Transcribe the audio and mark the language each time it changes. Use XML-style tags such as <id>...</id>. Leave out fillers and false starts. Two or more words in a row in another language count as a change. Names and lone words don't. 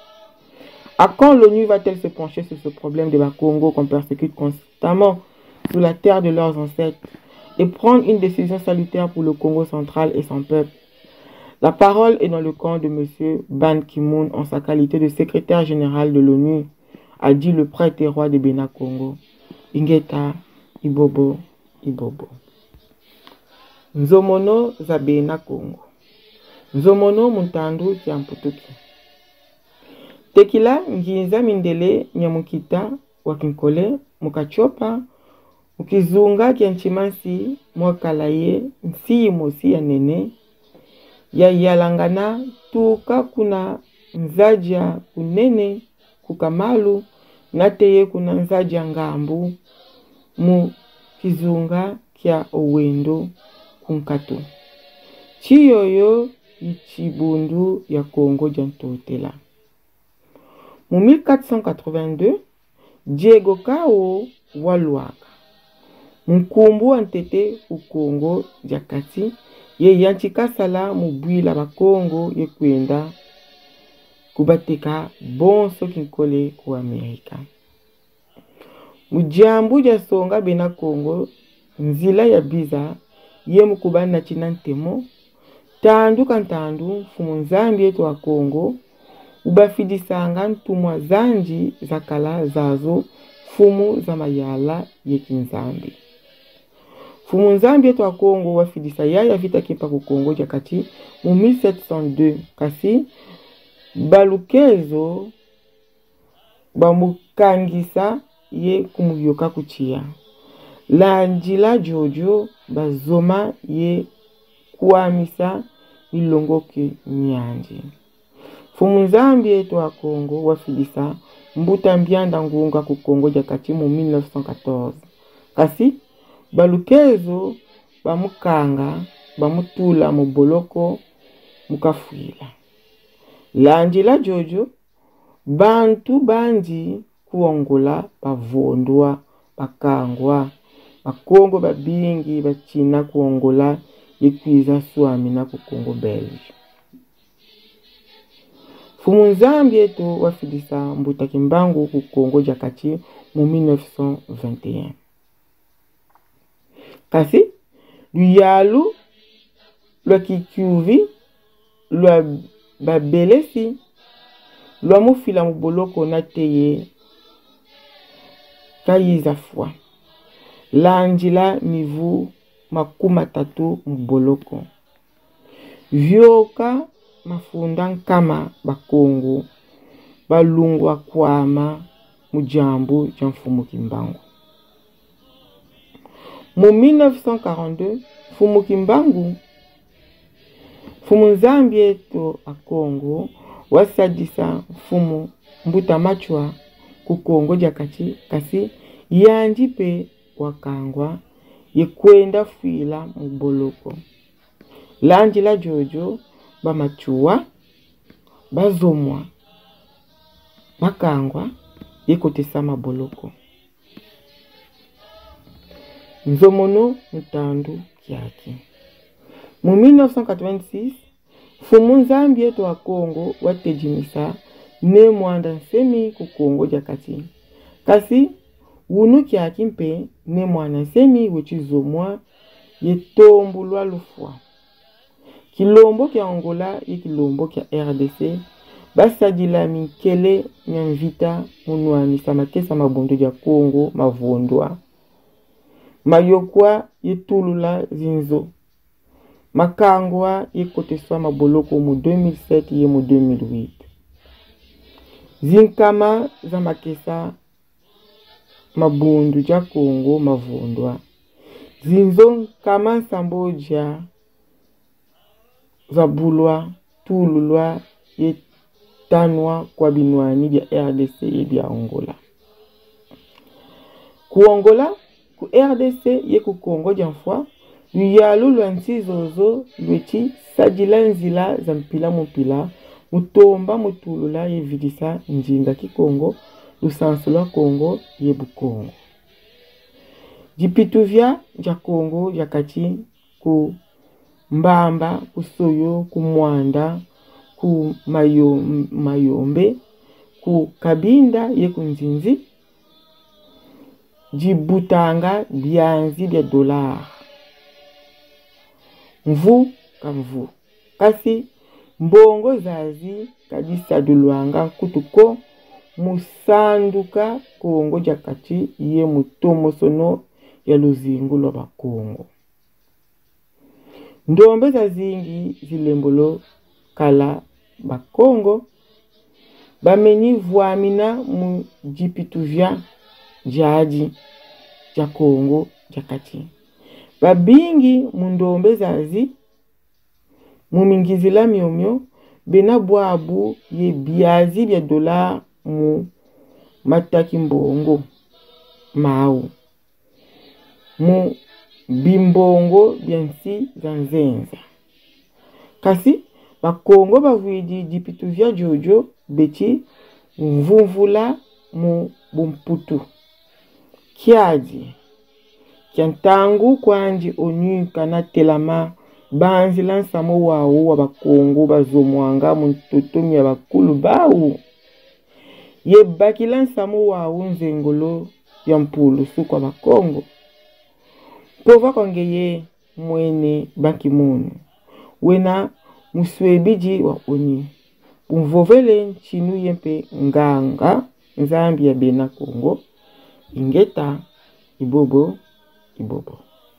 <fr>À quand l'ONU va-t-elle se pencher sur ce problème des Bakongo qu'on persécute constamment sous la terre de leurs ancêtres et prendre une décision salutaire pour le Congo central et son peuple? La parole est dans le camp de M. Ban Ki-moon en sa qualité de secrétaire général de l'ONU, a dit le prêtre et roi de Bénin Congo, Ingeta Ibobo Ibobo.</fr> <kg>Nzomono za Bénin Congo. Nzomono Muntandu Kiamputuki. Tekila Nginza Mindele Nyamukita Wakinkole Mukachopa Ukizunga Kianchimansi Mwakalaye Nsi Mosi ya Nene ya yalangana tuka kuna nzaja kunene kukamalu nateye kuna nzaja ngambu mu kizunga kya owendo kunkatu. Chiyoyo ichibundu ya Congo jantotela. Mu 1482, Diego Kao waluaka. Mkumbu antete u Congo jakati ye yanchikasala mubwila ba Congo ye kwenda kubateka bonso kinkole ku Amerika. Mujambu ja songa bena Congo nzila ya biza ye mukubana china ntemo tandu kantandu fumu nzambi yetu wa Congo ubafidisanga ntumwa zanji za kala zazo fumu za mayala ye kinzambi. Fumu nzambi yetu wa Congo wafidisa yaya vita kipa ku Congo jakati mu 1702 kasi balukezo bamukangisa ye kumuyoka kuchia. La njila jojo bazoma ye kuamisa ilongoke nyanji. Fumu nzambi yetu wa Congo wafidisa mbuta mbianda ngunga ku Congo jakati mu 1914. Kasi balukezo bamukanga bamutula mu boloko mukafuila. La njila jojo bantu banji kuongola bavondwa bakangwa bakongo babingi bachina kuongola yekwiza swami na ku Congo Belge. Fumu nzambi yetu wafidisa mbuta kimbangu ku Congo jakati mu 1921. Kasi luyalu lwa kikyuvi lwa babelesi lwa mufila muboloko nateye kayiza fwa. Lanjila mivu makuma tatu muboloko. Vyoka mafunda nkama bakongo balungwa kwama mujambu jamfumu kimbangu. Mu 1942 fumu kimbangu fumu nzambi yetu a Congo wasadisa fumu mbuta machwa ku Congo jakati kasi yanjipe wakangwa yekwenda fuila muboloko. Lanjila jojo bamachua bazomwa bakangwa yekotesa maboloko. Nzomono mutandu kiaki. Mu 1986 fumu nzambi yetu wa Congo watejimisa ne mwanda nsemi ku Congo jakati. Kasi wunu kiaki mpe ne mwanda nsemi wechizomwa yetombulwa lufwa. Kilombo kia Angola ye kilombo kia RDC basadila minkele nyanvita munuanisa makesa mabondo ja Congo mavondwa. Mayokwa yetulula zinzo. Makangwa yekoteswa maboloko mu 2007 ye mu 2008. Zinkama za makesa mabundu ja Congo mavondwa. Zinzo kama nsamboja zabulwa tululwa yetanwa kwa binwani bya RDC ye bya Angola. Ku Angola ku RDC ye ku Congo jamfwa luyalu lwa nsizozo lwechi sajila nzila za mpila mupila mutomba mutulula ye vidisa njinga ki Congo lusansu lwa Congo ye Bukongo. Jipituvya ja Congo jakati ku Mbamba, ku Soyo, ku Mwanda, ku Mayombe, ku Kabinda ye ku Nzinzi, jibutanga byanzi bya dolar. Mvu kamvu. Kasi mbongo zazi kadisa duluanga kutuko musanduka Congo jakati ye mutomo sono ya luzingu lwa Bakongo. Ndombe za zingi zilembolo kala Bakongo bameni vuamina mu jipituvya jaji ja Congo jakati. Babingi mundombe zazi mumingizila miomio bena bwabu ye biazi bya dola mu mataki mbongo mau mu bimbongo byansi za nzenza kasi bakongo bavuidi dipitu vya jojo beti mvumvula mu bumputu kiaji kiantangu kwanji onu kana telama banzi lansamo wawu wa bakongo bazomwanga mu ntotomi ya bakulu bawu ye baki lansamo wawu nzengolo ya mpulu sukwa bakongo pova kongeye mwene baki munu wena muswebiji wa oni umvovele nchinu yempe nganga nzambi ya bena Kongo ingeta ibobo ibobo.</kg>